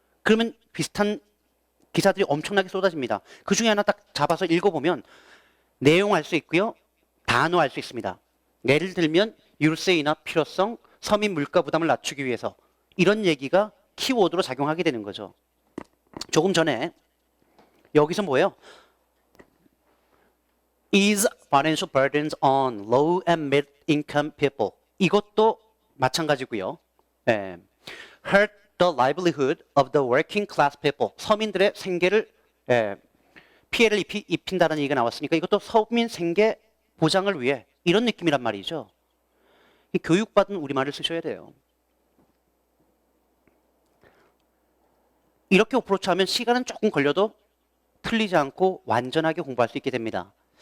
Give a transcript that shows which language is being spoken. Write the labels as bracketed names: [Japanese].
[Korean] 그러면 비슷한 기사들이 엄청나게 쏟아집니다. 그 중에 하나 딱 잡아서 읽어보면 내용 알 수 있고요. 단어 알 수 있습니다. 예를 들면 유류세 인하 필요성, 서민 물가 부담을 낮추기 위해서 이런 얘기가 키워드로 작용하게 되는 거죠. 조금 전에 여기서 뭐예요? [English] Ease financial burdens on low and mid income people. [Korean] 이것도 마찬가지고요. 예. [English] Hurt the livelihood of the working class people. [Korean] 서민들의 생계를 피해를 입힌다는 얘기가 나왔으니까 이것도 서민 생계 보장을 위해 이런 느낌이란 말이죠. 이 교육받은 우리말을 쓰셔야 돼요. 이렇게 어프로치하면 시간은 조금 걸려도 틀리지 않고 완전하게 공부할 수 있게 됩니다.